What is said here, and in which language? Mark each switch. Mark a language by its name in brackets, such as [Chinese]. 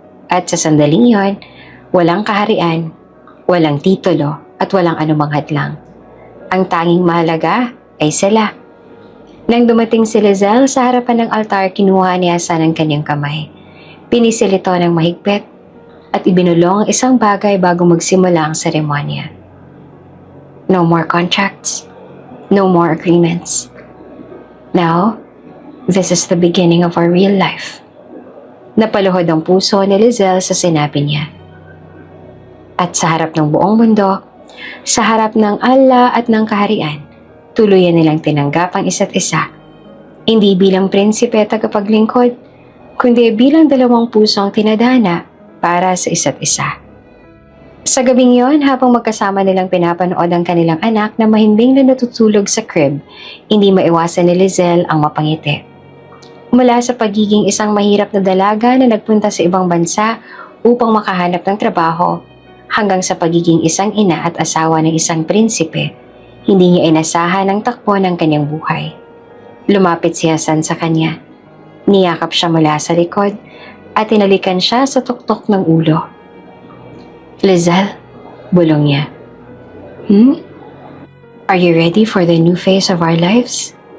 [Filipino] At sa sandaling yon, walang kaharian, walang titulo at walang anumang hadlang. Ang tanging mahalaga ay sila. Nang dumating si Lizelle sa harapan ng altar, kinuha ni Hasan ang kanyang kamay. Pinisil ito ng mahigpit at ibinulong ang isang bagay bago magsimula ang seremonya. [English] No more contracts, no more agreements. Now, this is the beginning of our real life. [Filipino] Napaluhod ang puso ni Lizelle sa sinabi niya. At sa harap ng buong mundo, sa harap ng Allah at ng kaharian, tuluyan nilang tinanggap ang isa't isa. Hindi bilang prinsipe at tagapaglingkod, kundi bilang dalawang pusong tinadhana para sa isa't isa. Sa gabing yon, habang magkasama nilang pinapanood ang kanilang anak na mahimbing na natutulog sa crib, hindi maiwasan ni Lizelle ang mapangiti. Mula sa pagiging isang mahirap na dalaga na nagpunta sa ibang bansa upang makahanap ng trabaho, hanggang sa pagiging isang ina at asawa ng isang prinsipe, hindi niya inasahan ang takbo ng kanyang buhay. Lumapit si Hasan sa kanya. Niyakap siya mula sa likod at tinalikan siya sa tuktok ng ulo. Lizelle, bulong niya. [English] Are you ready for the new phase of our lives?